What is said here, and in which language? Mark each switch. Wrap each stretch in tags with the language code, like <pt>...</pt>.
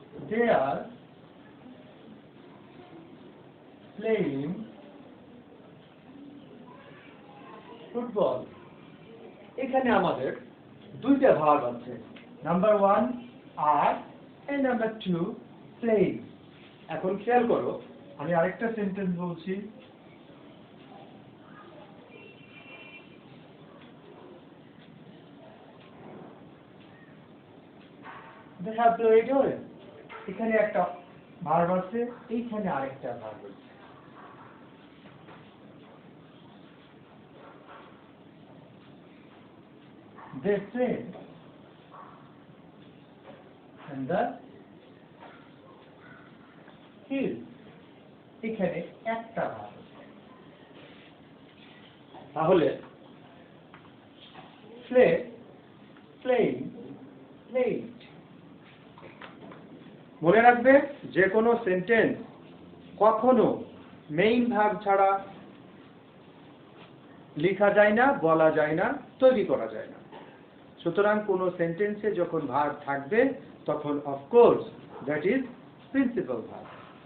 <en>They are playing football.</en> <bn>এখানে আমাদের দুইটা ভার্ব আছে, number 1 আর and number 2 playing. এখন খেয়াল করো, আমি আরেকটা সেন্টেন্স বলছি।</bn> <en>They have played ওরে।</en> <bn>এখানে একটা ভার্ব আছে, এইখানে আরেকটা ভার্ব আছে।</bn> <en>They played in the field.</en> <bn>এখানে একটা ভার্ব আছে।</bn> <en>তাহলে play, playing, played।</en> <bn>মনে রাখবে যে কোনো সেন্টেন্স কখনো মেইন ভার্ব ছাড়া লেখা যায় না, বলা যায় না, তৈরি করা যায় না। সুতরাং কোনো সেন্টেন্সে যখন ভার্ব থাকবে তখন</bn> <en>Of course that is principal verb.</en>